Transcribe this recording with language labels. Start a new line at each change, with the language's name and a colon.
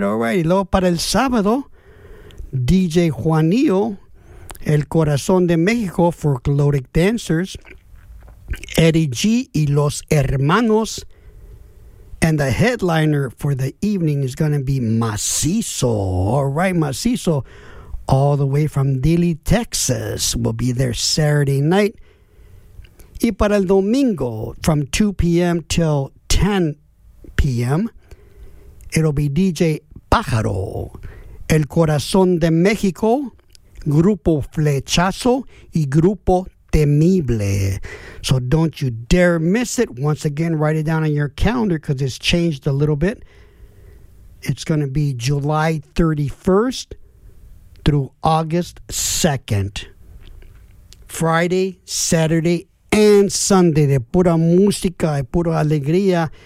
Spanish: Y luego para el sábado, DJ Juanillo, El Corazón de México, Folkloric Dancers, Eddie G y Los Hermanos.
English: And the headliner for the evening is going to be Macizo. All right, Macizo, all the way from Dilly, Texas, will be there Saturday night.
Spanish: Y para el domingo,
English: from 2 p.m. till 10 p.m., it'll be DJ Pájaro, El Corazón de México, Grupo Flechazo y Grupo Temible. So don't you dare miss it. Once again, write it down on your calendar because it's changed a little bit. It's going to be July 31st through August 2nd. Friday, Saturday, and Sunday.
Spanish: De pura música y pura alegría.